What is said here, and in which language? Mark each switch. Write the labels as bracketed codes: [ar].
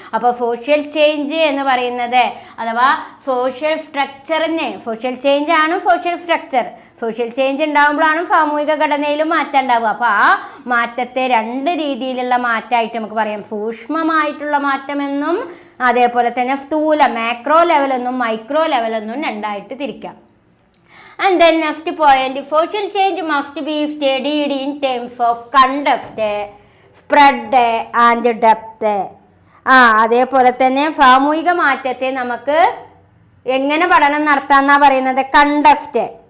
[ml] അപ്പോൾ social change എന്ന് പറയുന്നത് അഥവാ സോഷ്യൽ സ്ട്രക്ചറിനെ, സോഷ്യൽ ചേഞ്ച് ആണ് സോഷ്യൽ സ്ട്രക്ചർ. സോഷ്യൽ ചേഞ്ച് ഉണ്ടാകുമ്പോഴാണ് സാമൂഹിക ഘടനയിലും മാറ്റം ഉണ്ടാവുക. അപ്പോൾ ആ മാറ്റത്തെ രണ്ട് രീതിയിലുള്ള മാറ്റമായിട്ട് നമുക്ക് പറയാം. സൂക്ഷ്മമായിട്ടുള്ള മാറ്റമെന്നും അതേപോലെ തന്നെ സ്ഥൂല മാക്രോ ലെവലെന്നും മൈക്രോ ലെവലെന്നും രണ്ടായിട്ട് തിരിക്കാം. [en] And then next point, social change must be studied in terms of context, spread and depth. [ml] അതേപോലെ തന്നെ സാമൂഹിക മാറ്റത്തെ നമുക്ക് എങ്ങനെ പഠനം നടത്താമെന്നാ പറയുന്നത്? കണ്ടസ്റ്റ്.